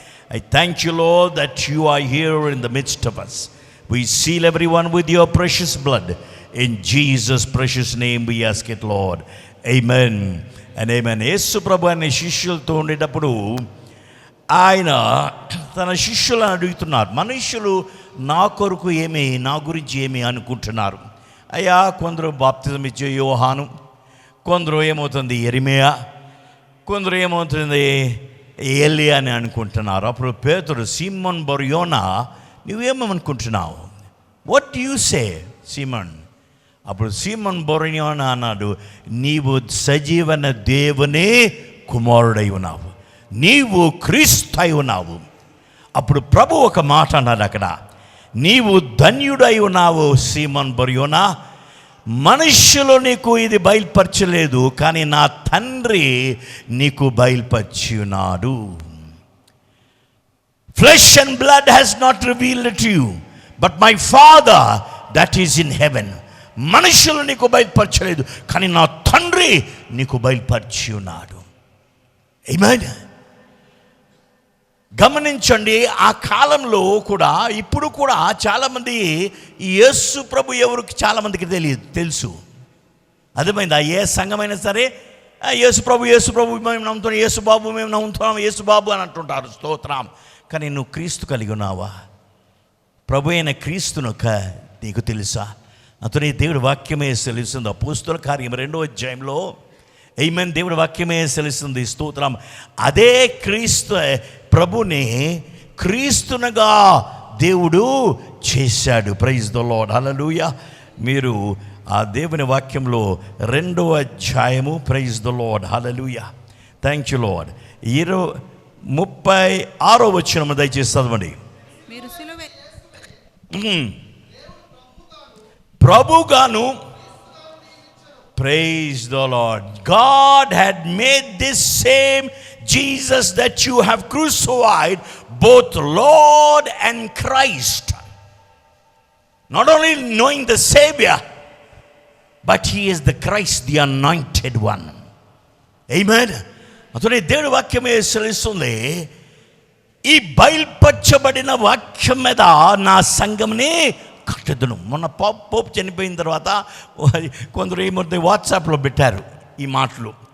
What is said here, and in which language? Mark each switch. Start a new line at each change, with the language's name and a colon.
English: I thank you, Lord, that you are here in the midst of us. We seal everyone with your precious blood. In Jesus' precious name we ask it, Lord. Amen and amen.
Telugu: యేసు ప్రభు అనే శిష్యులతో ఉండేటప్పుడు ఆయన తన శిష్యులను అడుగుతున్నారు, మనుషులు నా కొరకు ఏమి, నా గురించి ఏమి అనుకుంటున్నారు? అయ్యా, కొందరు బాప్తిజం ఇచ్చే యోహాను, కొందరు ఏమవుతుంది యెరెమయా, కొందరు ఏమవుతుంది ఏలియా అని అనుకుంటున్నారు. అప్పుడు పేతురు, సీమోన్ బర్యోనా, నువ్వేమనుకుంటున్నావు?
English: what do you say
Telugu: Simon? అప్పుడు సీమోన్ బర్యోనా అన్నాడు, నీవు సజీవన దేవుని కుమారుడై ఉన్నావు, నీవు క్రీస్తు అయి ఉన్నావు. అప్పుడు ప్రభు ఒక మాట అన్నాడు అక్కడ, నీవు ధన్యుడై ఉన్నావు సీమోన్ బర్యోనా, మనుష్యులు నీకు ఇది బయలుపరచలేదు, కానీ నా తండ్రి నీకు బయలుపరిచి ఉన్నాడు.
English: Flesh and blood has not revealed it to you, but my Father that is in heaven.
Telugu: మనుషులు నీకు బయలుపరచలేదు, కానీ నా తండ్రి నీకు బయలుపరిచి ఉన్నాడు. ఆమేన్. గమనించండి, ఆ కాలంలో కూడా ఇప్పుడు కూడా చాలామంది యేసు ప్రభు ఎవరికి చాలామందికి తెలుసు. అర్థమైందా? ఏ సంఘమైనా సరే యేసు ప్రభు మేము నమ్ముతున్నాం, యేసు బాబు మేము నమ్ముతున్నాం, యేసు బాబు అని అంటుంటారు. స్తోత్రం. కానీ నువ్వు క్రీస్తు కలిగి ఉన్నావా? ప్రభు అయిన క్రీస్తును నీకు తెలుసా? అతని దేవుడి వాక్యమే సెలుస్తుంది. అపోస్తుల కార్యం 2వ అధ్యాయంలో ఆమేన్, దేవుడి వాక్యమే సెలుస్తుంది. స్తోత్రం. అదే క్రీస్తు ప్రభుని క్రీస్తునగా దేవుడు చేశాడు.
English: Praise the lord.
Telugu: హల్లెలూయా. మీరు ఆ దేవుని వాక్యంలో 2వ అధ్యాయము,
English: praise the lord,
Telugu: hallelujah,
English: thank you lord,
Telugu: 36వ వచనం దయచేసి చదవండి. ప్రభుగాను,
English: praise the Lord, God had made this same Jesus that you have crucified both Lord and Christ. Not only knowing the Savior, but He is the Christ, the anointed one. Amen.
Telugu: అతని దేవుడి వాక్యమే సెలవిస్తుంది, ఈ బయలుపరచబడిన వాక్యం మీద నా సంఘంని కట్టెదను. మొన్న Pope చనిపోయిన తర్వాత కొందరు ఏమవుతుంది వాట్సాప్లో పెట్టారు ఈ మాటలు.